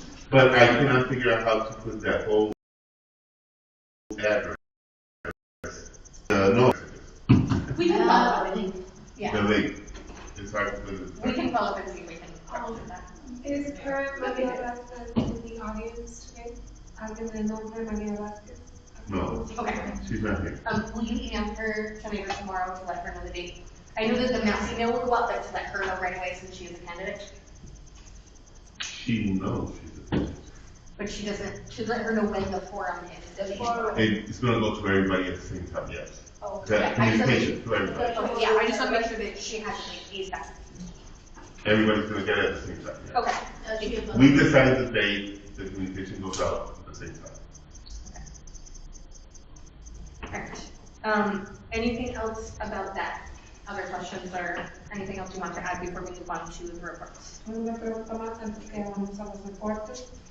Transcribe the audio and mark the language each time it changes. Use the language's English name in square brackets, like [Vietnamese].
[English] But I cannot figure out how to put that whole address. No. We can follow up and yeah. The link. It's hard to put it. We can follow up and see if we can do that. Is Karen Maria Vasquez in the audience today? [Spanish] ¿Alguien de nombre Maria Vasquez? [English] No. Okay. She's not here. Will you email her tonight or tomorrow to let her know the date? I know that the mass email will go out, but to let her know right away since she is a candidate. She knows she's a candidate. But she doesn't, to let her know when the forum is. It's going to go to everybody at the same time, yes. Oh, That communication to everybody. Okay, yeah, I just want to make sure that she has it like ASAP. Everybody's going to get it at the same time. Yeah. Okay. We decided the date the communication goes out at the same time. Alright. Anything else about that? Other questions or anything else you want to add before we move on to the reports? [Spanish] Una pregunta más antes que vamos a los reportes.